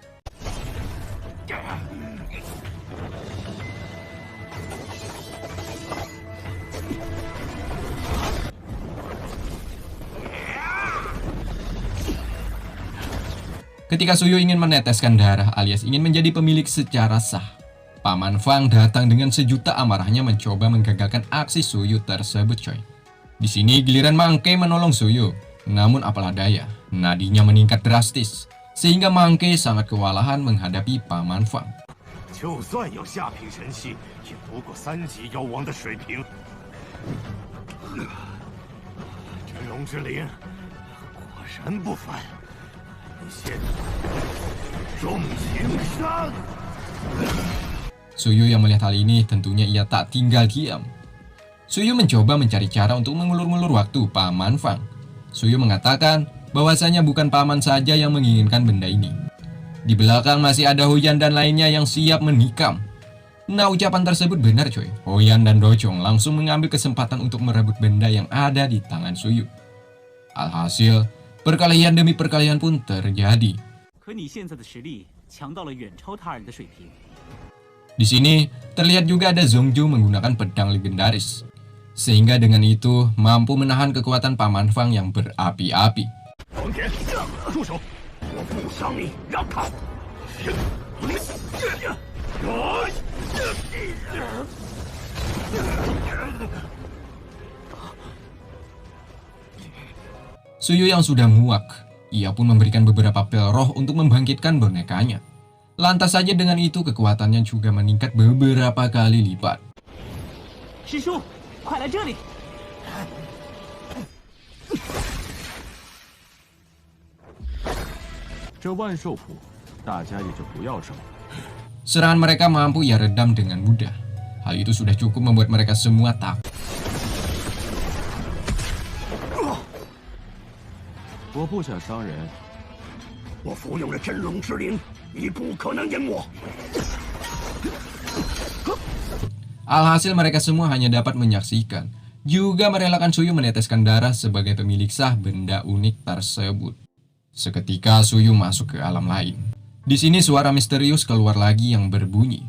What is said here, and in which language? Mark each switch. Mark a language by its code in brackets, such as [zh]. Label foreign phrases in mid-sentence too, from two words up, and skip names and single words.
[id] Ketika Suyu ingin meneteskan darah alias ingin menjadi pemilik secara sah, Paman Fang datang dengan sejuta amarahnya mencoba menggagalkan aksi Suyu tersebut coy. Di sini giliran Monkey menolong Suyu, namun apalah daya, nadinya meningkat drastis, sehingga Monkey sangat kewalahan menghadapi Paman Fang. [zh] 就算有下品神器，也不过3级妖王的水平。真龙之灵果然不凡。你现在重情山。 [id] Suyu yang melihat hal ini tentunya ia tak tinggal diam. Suyu mencoba mencari cara untuk mengulur-ngulur waktu Paman Fang. Suyu mengatakan bahwasanya bukan Paman saja yang menginginkan benda ini. Di belakang masih ada Huyan dan lainnya yang siap menikam. Nah, ucapan tersebut benar coy. Huyan dan Dojong langsung mengambil kesempatan untuk merebut benda yang ada di tangan Suyu. Alhasil, perkelahian demi perkelahian pun terjadi. [zh] 可你现在的实力强到了远超他人的水平。 [id] Di sini terlihat juga ada Zongju menggunakan pedang legendaris, sehingga dengan itu mampu menahan kekuatan Paman Fang yang berapi-api. [zh] 王田，住手！我不伤你，让开！ [id] Suyu yang sudah muak, ia pun memberikan beberapa pel roh untuk membangkitkan bonekanya. Lantas saja dengan itu kekuatannya juga meningkat beberapa kali lipat. [zh] 师叔，快来这里！这万寿谱，大家也就不要争了。 [id] Serangan mereka mampu ia redam dengan mudah. Hal itu sudah cukup membuat mereka semua takut. [zh] 我不想伤人，我服用了真龙之灵，你不可能赢我。 [id] Alhasil mereka semua hanya dapat menyaksikan, juga merelakan Suyu meneteskan darah sebagai pemilik sah benda unik tersebut. Seketika Suyu masuk ke alam lain. Di sini suara misterius keluar lagi yang berbunyi.